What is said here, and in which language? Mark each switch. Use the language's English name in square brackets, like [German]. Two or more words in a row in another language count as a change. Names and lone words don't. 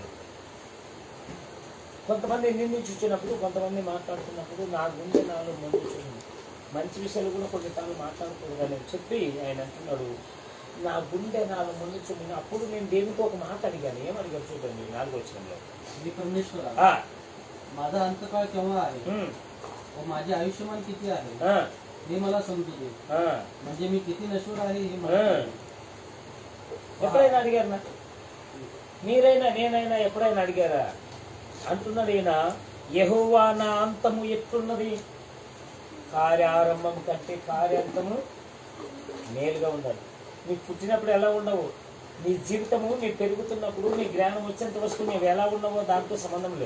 [Telugu] కొంతమంది నిందించుచ్చినప్పుడు, కొంతమంది మాట్లాడుతున్నప్పుడు నా గుండె నాలో మండుచుంది. మంచి విషయాలు కూడా కొన్నిసార్లు మాట్లాడకూడదు అని చెప్పి ఆయన అంటున్నాడు, నా గుండె నాలో మండుచుంది. అప్పుడు నేను దేవునికి ఒక మాట అడిగాను. ఏమడిగాను చూడండి, 4వ వచనంలో. [Marathi] परमेश्वर माझा अंतकाळ केव्हा आहे व माझे आयुष्यमान किती आहे हे मला समजू दे. म्हणजे मी किती नश्वर आहे हे मला [Telugu] ఎప్పుడైనా అడిగారు నా? మీరైనా నేనైనా ఎప్పుడైనా అడిగారా? అంటున్నాడు ఈయన, యెహోవా నా అంతము ఎట్లున్నది, కార్యారంభం కంటే కార్యాంతము మేలుగా ఉండాలి. నీకు పుట్టినప్పుడు ఎలా ఉండవు, నీ జీవితము నీ పెరుగుతున్నప్పుడు, నీ జ్ఞానం వచ్చేంత వరకు నీవు ఎలా ఉన్నావో దాంతో సంబంధం లేదు.